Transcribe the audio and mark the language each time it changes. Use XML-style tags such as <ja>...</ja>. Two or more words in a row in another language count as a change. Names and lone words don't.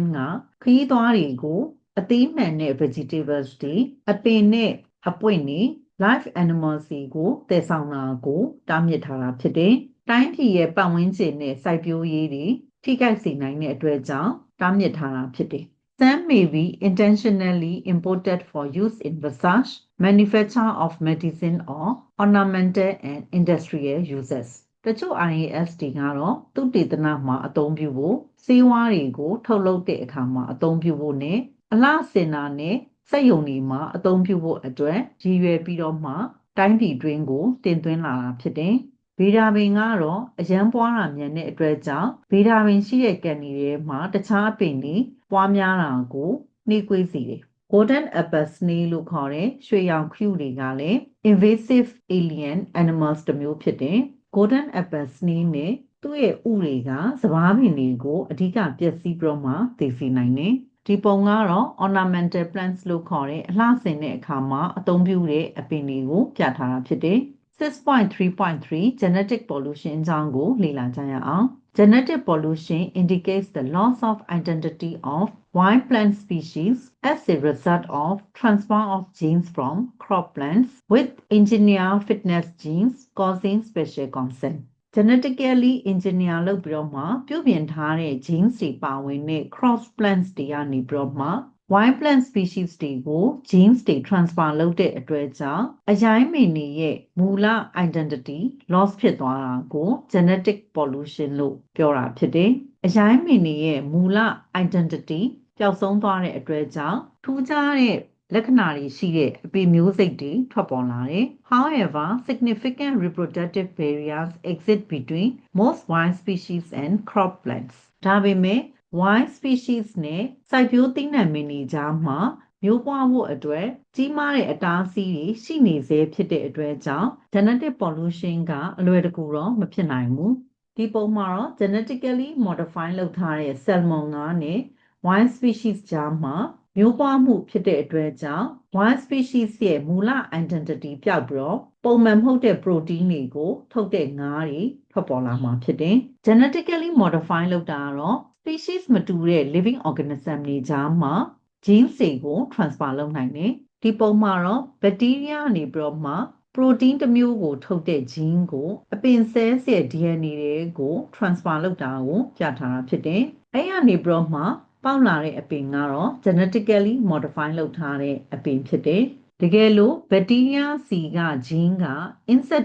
<my>ကခရီးသွားတွေကိုအသီးနှံနဲ့ vegetables တွေအပင်နဲ့အပွင့်တွေ</my> <en>live animals</en> <my>တွေကိုတည်ဆောင်တာကိုတားမြစ်ထားတာဖြစ်တယ်။တိုင်းပြည်ရဲ့ပတ်ဝန်းကျင်နဲ့စိုက်ပျိုးရေးတွေထိခိုက်စေနိုင်တဲ့အတွက်ကြောင့်တားမြစ်ထားတာဖြစ်တယ်။</my> <en>Some may be intentionally imported for use in research, manufacture of medicine or ornamental and industrial uses.</en> <my>တချို့ IAS တွေကတော့သုတေသနမှာအသုံးပြုဖို့ဆေးဝါးတွေကိုထုတ်လုပ်တဲ့အခါမှာအသုံးပြုဖို့နဲ့အလှဆင်တာနဲ့စက်ရုံတွေမှာအသုံးပြုဖို့အတွက်ရည်ရွယ်ပြီးတော့မှတိုင်းပြည်တွင်းကို တင်သွင်းလာတာဖြစ်တယ်။ဗေဒာပင်ကတော့အရန်ပွားတာမြန်တဲ့အတွက်ကြောင့်ဗေဒာပင်ရှိတဲ့ကန်ဒီထဲမှာ တခြားအပင်တွေပွားများတာကိုနှေးကွေးစေတယ်။</my> <en>Golden apple snail</en> <my>လို့ခေါ်တဲ့ရွှေရောင်ခရုတွေကလည်း</my> <en>invasive alien animals</en> <my>တစ်မျိုးဖြစ်တယ်။</my> <en>Golden apple snail</en> <my>နဲ့သူ့ရဲ့ဥတွေကစပါးပင်တွေကိုအဓိကပျက်စီးပြီးတော့မှသိစေနိုင်တယ်။ဒီပုံကတော့</my> <en>ornamental plants</en> <my>လို့ခေါ်တဲ့အလှဆင်တဲ့အခါမှာအသုံးပြုတဲ့အပင်တွေကိုပြထားတာဖြစ်တယ်။</my> <en>6.3.3 Genetic Pollution</en> <my>အကြောင်းကိုလေ့လာကြရအောင်။</my> <en>Genetic pollution indicates the loss of identity of wild plant species as a result of transfer of genes from crop plants with engineered fitness genes causing special concern. Genetically engineer</en> <my>လုပ်ပြီးတော့မှပြုပြင်ထားတဲ့ genes တွေပါဝင်တဲ့</my> <en>cross plants</en> <my>တွေကနေပြီးတော့မှ</my> <en>wild plant species</en> <my>တွေကို genes တွေ transfer လုပ်တဲ့အတွက်ကြောင့်အရိုင်းမင်တွေရဲ့မူလ</my> <en>identity loss</en> <my>ဖြစ်သွားတာကို</my> <en>genetic pollution</en> <my>လို့ပြောတာဖြစ်တယ်။အရိုင်းမင်တွေရဲ့မူလ identity ပျောက်ဆုံးသွားတဲ့အတွက်ကြောင့်ထူးခြားတဲ့လက္ခဏာတွေရှိတဲ့အပင်မျိုးစိတ်တွေထွက်ပေါ်လာတယ်။</my> <en>However, significant reproductive barriers exist between most wild species and crop plants.</en> <my>ဒါပေမဲ့</my> <en>wild species</en> <my>နဲ့စိုက်ပျိုးသီးနှံမင်တွေကြားမှာမျိုးပွားဖို့အတွက်ကြီးမားတဲ့အတားအဆီးတွေရှိနေစေဖြစ်တဲ့အတွက်ကြောင့်</my> <en>genetic pollution</en> <my>ကအလွယ်တကူတော့မဖြစ်နိုင်ဘူး။ဒီပုံမှာတော့</my> <en>genetically modify</en> <my>လုပ်ထားတဲ့ salmon ငါးနဲ့</my> <en>wild species</en> <my>ကြားမှာမျိုးပွားမှုဖြစ်တဲ့အတွက်ကြော င့်</my> <en>wild species</en> <my>ရဲ့မူလ identity ပျောက်ပြီးတော့ပုံမှန်မဟုတ်တဲ့ protein တွေကိုထုတ်တဲ့ငါးတွေထွက်ပေါ်လာမှာဖြစ်တယ်။</my> <en>genetically modify</en> <my>လုပ်တာကတော့ species မတူတဲ့</my> <en>living organism</en> <my>တွေကြားမှာ genes တွေကို transfer လုပ်နိုင်တယ် ။ဒီပုံမှာတော့ bacteria ကနေပြီးတော့မှ protein တစ်မျိုးကိုထုတ်တဲ့ gene ကိုအပင် cells ရဲ့ DNA တွေကို transfer လုပ်တာကိုပြထားတာဖြစ်တယ်။အဲ့ကနေ ပြီးတော့မှပေါက်လာတဲ့အပင်ကတော့</my> <en>genetically modify</en> <my>လုပ်ထားတဲ့အပင်ဖြစ်တယ်။တကယ်လို့ bacteria စီက gene က insect</my>